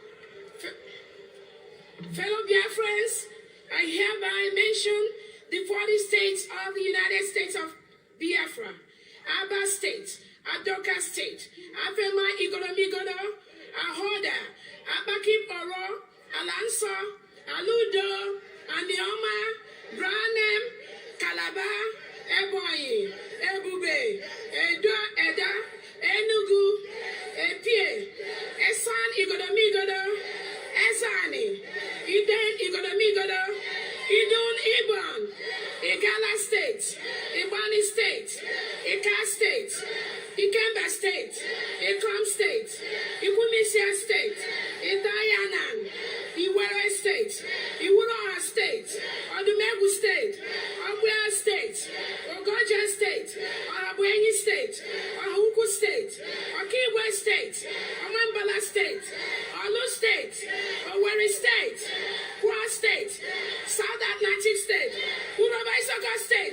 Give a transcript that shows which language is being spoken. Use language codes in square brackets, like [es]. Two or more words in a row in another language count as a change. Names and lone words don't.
[en] Fellow Biafrans, I hereby mention the 40 states of the United States of Biafra: Aba State, Adoka State, Afema Igoromigodo, Ahoda, Abaki Oro, Alanso, Aludo, Anioma, Branem, Calabar, Ebonyi, Ebube, Edo, Eda, Enugu, Epie, Esan, Igodo, Esani, Iden, Igodo, Idun, Iban, Igala State, Ibani State, Ika State, Ikemba State, Ikom State, Ikunisia State, Idayanan, Iwere State, Iwuroha State, Odumegu State, Ogbia State, Ogoja State, Orabuenyi State, Ohuku State, Okigwe State, Omambala State, Olu State, Owerri State, Kwa State, South Atlantic State, Uroba Isoka State.